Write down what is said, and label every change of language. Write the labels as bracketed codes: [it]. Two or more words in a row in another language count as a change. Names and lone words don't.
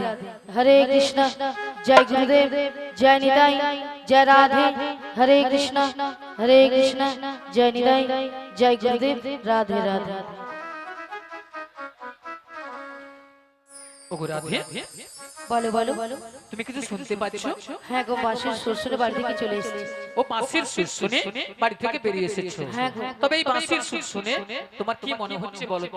[hi] हरे कृष्ण जय गुरुदेव जय निताई जय राधे। हरे कृष्ण जय निताई जय गुरुदेव राधे राधे। [bn] ওগো রাধে, বলো বলো তুমি কিছু শুনতে পাচ্ছ? হ্যাঁ গো, বাঁশির সুর শুনে বাড়ি থেকে চলে এসেছি। ও বাঁশির সুর শুনে বাড়ি থেকে বেরিয়ে এসেছো? হ্যাঁ গো। তবে এই বাঁশির সুর শুনে তোমার কি মনে হচ্ছে বলো তো?